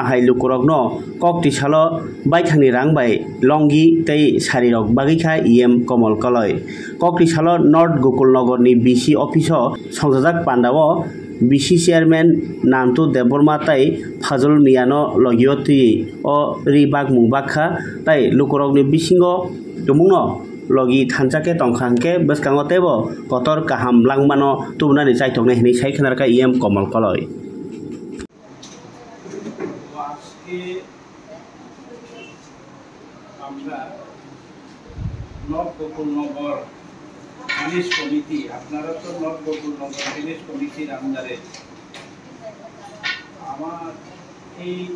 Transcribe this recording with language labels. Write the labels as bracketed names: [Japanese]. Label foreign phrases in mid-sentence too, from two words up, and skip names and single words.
[Kok Borok] हाइलुकुरकनो ककटिसालो बायथांनि रांबाय लंगि तै सारिरक बागिखा इएम कमल कलय ककटिसालो नर्थ गकुलनगरनि बिसि अफिसो संजाजाक पान्डावो बिसि चेयारमैन नान्तु देबबर्मा तै फाजुल मियानो लगियति ओ रिबाग मुबाखा तै लुकुरकनि बिसिंगो दुमुंनो लगी थानजाके तंखांके बसकांगो तेबो कतर काहाम लांमानो तुबनानि चाइथकने हिनि साइखनारका इएम कमल कलय [Bangla] আমরা নর্থ গকুলনগর ভিলেজ কমিটি আপনারা তো নর্থ গকুলনগর ভিলেজ কমিটির আন্ডারে আমার এই